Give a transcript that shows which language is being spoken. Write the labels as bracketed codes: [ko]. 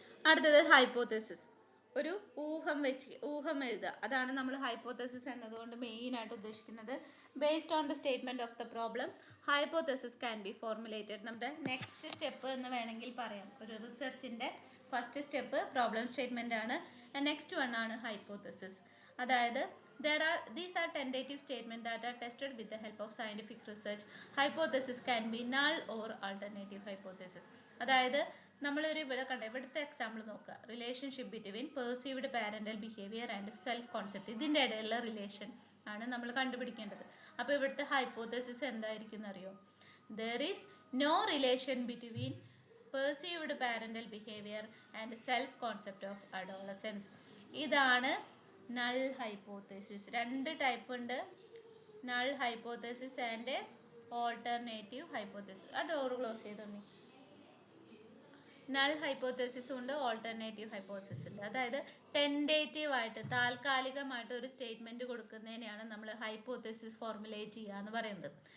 [ml] അടുത്തത് ഹൈപ്പോത്തസിസ്. ഒരു ഊഹം എഴുതുക. അതാണ് നമ്മൾ ഹൈപ്പോത്തസിസ് എന്നതുകൊണ്ട് മെയിൻ ആയിട്ട് ഉദ്ദേശിക്കുന്നത്. [en] Based on the statement of the problem hypothesis can be formulated. [ml] നമ്മുടെ നെക്സ്റ്റ് സ്റ്റെപ്പ് എന്ന് വേണമെങ്കിൽ പറയാം. ഒരു റിസർച്ചിന്റെ ഫസ്റ്റ് സ്റ്റെപ്പ് പ്രോബ്ലം സ്റ്റേറ്റ്മെന്റ് ആണ്. നെക്സ്റ്റ് വൺ ആണ് ഹൈപ്പോത്തസിസ്. അതായത് [en] these are tentative statements that are tested with the help of scientific research. Hypothesis can be null or alternative hypothesis. [ml] അതായത് നമ്മളൊരു ഇവിടുത്തെ എക്സാമ്പിൾ നോക്കുക. [en] Relationship between perceived parental behaviour and self concept. [ml] ഇതിൻ്റെ ഇടയിലുള്ള relation ആണ് നമ്മൾ കണ്ടുപിടിക്കേണ്ടത്. അപ്പോൾ ഇവിടുത്തെ ഹൈപ്പോത്തസിസ് എന്തായിരിക്കും അറിയോ? [en] There is no relation between perceived parental behavior and self concept of adolescence. [ml] ഇതാണ് നൾ ഹൈപ്പോത്തസിസ്. രണ്ട് ടൈപ്പ് ഉണ്ട്, null hypothesis and alternative hypothesis. ആ ഡോർ ക്ലോസ് ചെയ്തോന്നി. നൾ ഹൈപ്പോത്തസിസും ഉണ്ട്, ഓൾട്ടർനേറ്റീവ് ഹൈപ്പോത്തസിസ് ഉണ്ട്. അതായത് ടെൻഡേറ്റീവ് ആയിട്ട് താൽക്കാലികമായിട്ട് ഒരു സ്റ്റേറ്റ്മെന്റ് കൊടുക്കുന്നതിനെയാണ് നമ്മൾ ഹൈപ്പോത്തസിസ് ഫോർമുലേറ്റ് ചെയ്യുക എന്ന് പറയുന്നത്.